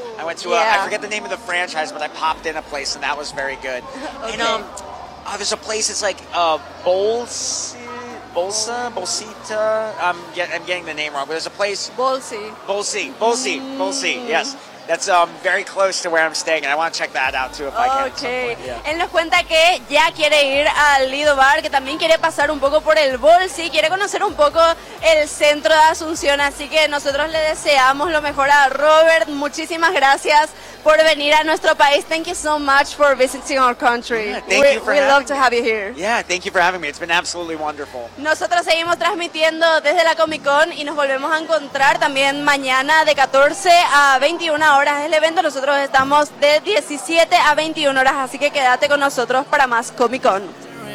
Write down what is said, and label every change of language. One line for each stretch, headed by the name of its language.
English: I went to I forget the name of the franchise, but I popped in a place, and that was very good. Okay. And, there's a place, it's like, Bolsita? I'm getting the name wrong, but there's a place. Bolsi, yes. That's very close to where I'm staying, and I want to check that out too if I can. Okay. At some point. Yeah.
Spanish: Él nos cuenta que ya quiere ir al Lido Bar, que también quiere pasar un poco por el Bolsi, quiere conocer un poco el centro de Asunción, así que nosotros le deseamos lo mejor a Robert. Muchísimas gracias por venir a nuestro país.
English: Thank you so much for visiting our country. Thank you for having me. We love to have you here. Yeah, thank you for having me. It's been absolutely wonderful.
Spanish: Nosotros seguimos transmitiendo desde la Comic-Con y nos volvemos a encontrar también mañana de 14 a 21 horas. horas del evento. Nosotros estamos de 17 a 21 horas, así que quédate con nosotros para más Comic-Con.